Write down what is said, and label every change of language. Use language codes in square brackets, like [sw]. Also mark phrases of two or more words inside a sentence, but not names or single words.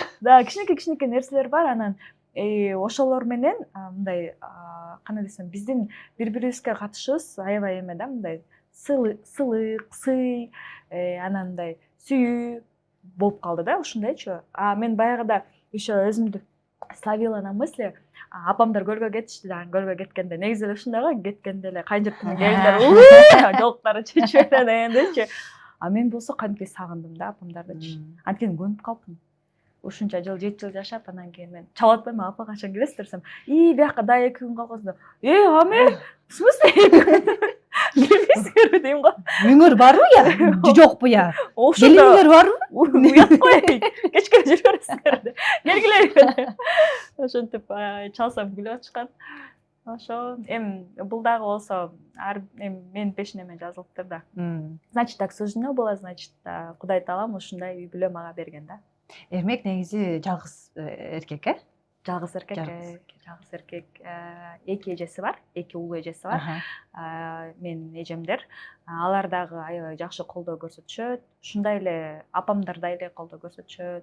[ky] Да, кичинекей нерселер бар. Анан ошолор менен мындай кандай десем, биздин бири-бирибизге катышыбыз аябай эме да, мындай сылык, сый, анан мындай сүйүү болуп калды да, ушундайчы. Мен баягыда еще өзүмдү [ru] словила на мысли, [ky] апамдар көлгө кетишти да, көлгө кеткенде негизи эле ушундай го, кеткенде эле кайжыртын келиндер жолуктары чечип дегендечи. Мен болсо кантип сагындым да апамдардычы. Анткени көнүп калыпмын. Ушунча жыл, 7 жыл жашап, анан кийин мен чалып атпайм, апа качан келесиз десем, бияка да 2 күн калгансың. Аме, [ru] в смысле? [ky] Келбейсиңерби дейм го. Үйүңөр барбы я? Жокпу я? Келиңер барбы? Уят коеюн. Кечке жүрүп бересиңер деп. Келгиле. Ошентип чалсам күлүп атышкан. Ошо бул дагы болсо менин пешинеме жазылыптыр да. [ru] Значит, так суждено было, значит, [ky] Кудай Таалам ушундай үй бүлө мага берген да. Эрмек негизи жалгыз эркек, Жалгыз эркек. 2 эжеси бар, 2 уул эжеси бар. Менин эжемдер. Алар дагы аябай жакшы колдоо көрсөтүшөт. Ушундай эле апамдар эле колдоо көрсөтүшөт.